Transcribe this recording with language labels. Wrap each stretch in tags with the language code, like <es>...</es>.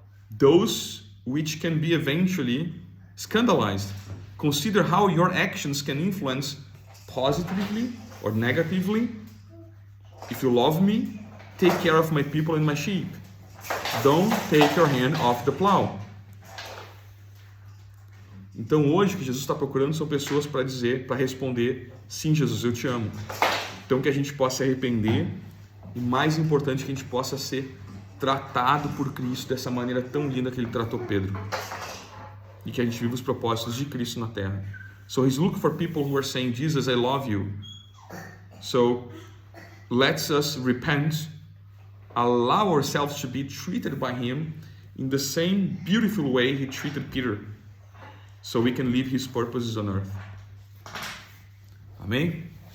<en>Those which can be eventually scandalized. Consider how your actions can influence positively or negatively. If you love me, take care of my people and my sheep. Don't take your hand off the plow.</en> <pt>Então hoje o que Jesus está procurando são pessoas para responder: sim, Jesus, eu te amo. Então que a gente possa se arrepender e, mais importante, que a gente possa ser tratado por Cristo dessa maneira tão linda que Ele tratou Pedro. E que a gente viva os propósitos de Cristo na terra.</pt> <en>So He's looking for people who are saying, Jesus, I love you. So let's us repent, allow ourselves to be treated by Him in the same beautiful way He treated Peter, so we can live His purposes on earth. Amém?</en>